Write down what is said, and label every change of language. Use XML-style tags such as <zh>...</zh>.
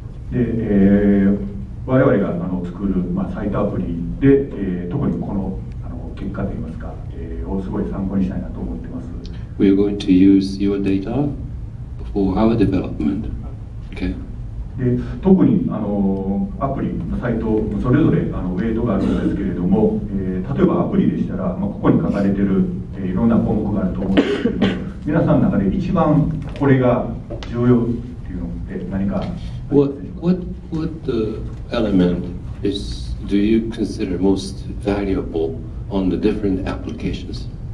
<ja>で、我々が作るサイトアプリで、特にこの結果といいますか、をすごい参考にしたいなと思ってます。</ja> <en>We are going to use your data for our development. Okay.</en> <ja>で特にアプリのサイトそれぞれウェイトがあるんですけれども、例えばアプリでしたら、ここに書かれている、いろんな項目があると思うんですけれども、皆さんの中で一番これが重要っていうのって何か。</ja> <en>What element do you consider most valuable on the different applications?</en>